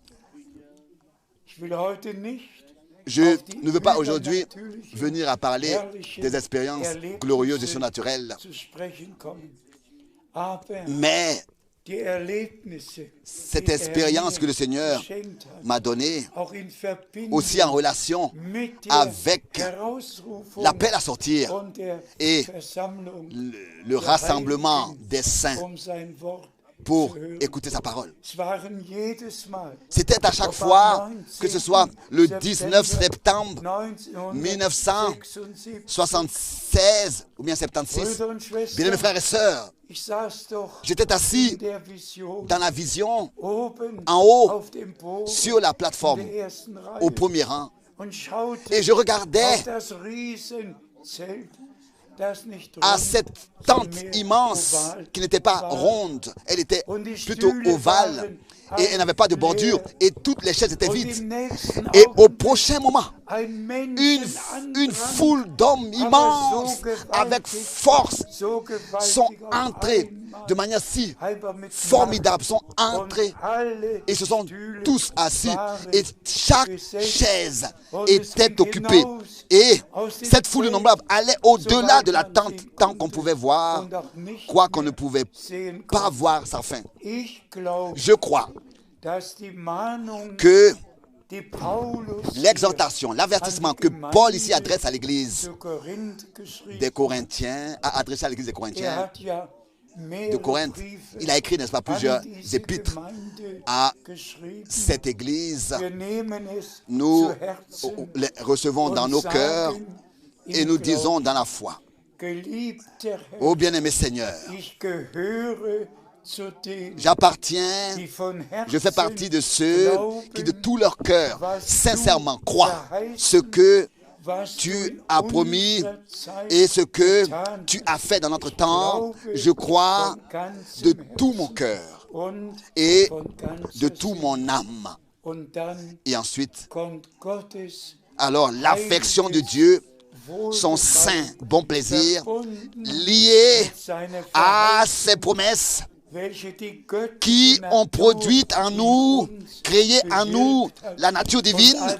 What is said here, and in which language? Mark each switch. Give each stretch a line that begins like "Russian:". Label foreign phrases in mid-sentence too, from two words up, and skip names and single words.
French: Je ne veux pas aujourd'hui venir à parler des expériences glorieuses et surnaturelles, mais cette expérience que le Seigneur m'a donnée, aussi en relation avec l'appel à sortir et le rassemblement des saints pour écouter sa parole.
German: Es waren jedes Mal,
French: C'était à chaque
German: ob
French: fois,
German: am
French: que ce soit le 19
German: September
French: septembre 1976, 1976 ou bien 76,
German: Brüder und Schwestern,
French: bien mes frères et sœurs,
German: ich saß doch
French: j'étais
German: in
French: assis
German: der Vision
French: dans la vision
German: oben
French: en haut
German: auf dem Boden
French: sur la
German: in
French: plateforme
German: der ersten Reihe
French: au premier rang
German: und schaute
French: et je regardais
German: auf das Riesenzelt, das nicht
French: à
German: rund,
French: cette
German: sondern
French: tente
German: mehr
French: immense
German: oval
French: qui n'était pas
German: war.
French: ronde, elle était
German: Und die
French: plutôt
German: Stühle
French: ovale
German: waren
French: et elle n'avait pas de
German: leer.
French: bordure et toutes les chaises étaient
German: Und
French: vides.
German: im nächsten
French: Et au
German: Augenblick
French: prochain moment,
German: ein
French: une
German: Menschenandrang,
French: foule d'hommes immenses avec force
German: so
French: sont
German: gewaltig auf
French: entrés
German: einmal,
French: de manière si
German: halber mit
French: formidable, sont
German: Macht.
French: entrés
German: Und alle
French: et se sont
German: Stühle
French: tous assis
German: waren
French: et chaque
German: besetzt.
French: chaise
German: Und es
French: était
German: ging
French: occupée.
German: hinaus
French: Et
German: aus dem
French: cette foule
German: Zelt,
French: innombrable allait au-delà
German: soweit
French: de la
German: man
French: tente
German: sehen
French: tant qu'on pouvait voir,
German: und auch nicht
French: quoi qu'on ne
German: mehr
French: pouvait
German: sehen
French: pas
German: konnte.
French: voir sa fin.
German: Ich glaube,
French: Je crois
German: dass die Mahnung,
French: que
German: die Paulus
French: l'exhortation, l'avertissement que Paul ici adresse à l'église
German: zu Korinth geschrieben
French: des Corinthiens, a adressé à l'église des Corinthiens
German: hat ja
French: de
German: mehrere
French: Corinthe,
German: Briefe
French: il a écrit, n'est-ce pas, plusieurs
German: an diese
French: épîtres
German: Gemeinde
French: à
German: geschrieben.
French: cette église.
German: Wir nehmen es
French: Nous
German: zu Herzen
French: les recevons dans
German: und
French: nos cœurs
German: sagen
French: et
German: im
French: nous
German: Glauben,
French: disons dans la foi,
German: geliebter Herr,
French: ô bien-aimé Seigneur,
German: ich gehöre zu denen,
French: j'appartiens,
German: die von
French: je fais
German: Herzen
French: partie de ceux qui de
German: glauben,
French: tout leur cœur,
German: was
French: sincèrement
German: du
French: croient
German: verheißen,
French: ce que
German: was du
French: tu
German: in
French: as promis
German: unserer Zeit
French: et ce que
German: getan
French: tu
German: hast.
French: as fait dans notre
German: Ich
French: temps.
German: glaube
French: Je crois
German: von ganzem
French: de tout mon
German: Herzen
French: cœur
German: und
French: et
German: von ganzer
French: de tout
German: Seele.
French: mon âme.
German: Und dann
French: Et ensuite,
German: kommt Gottes
French: alors l'affection de Dieu, son saint bon plaisir, lié à ses promesses qui ont produit en nous, créé en nous la nature divine